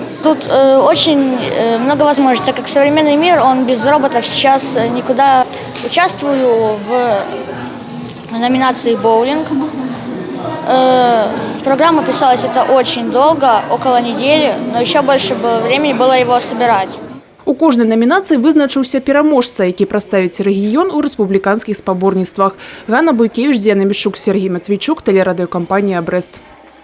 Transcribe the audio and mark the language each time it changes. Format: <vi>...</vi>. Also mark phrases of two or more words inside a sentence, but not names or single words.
<ru>Тут очень много возможностей, так как современный мир, он без роботов сейчас никуда. Участвую в номинации «Боулинг». Программа писалась очень долго, около недели, но еще больше времени было его собирать.</ru> <be>У кожнай номінацыі вызначыўся пераможца, які прадставіць рэгіён у рэспубліканскіх спаборніцтвах. Ганна Буйкевіч, Діана Мішук, Сергій Матвійчук, тэлерадыёкампанія «Брест».</be>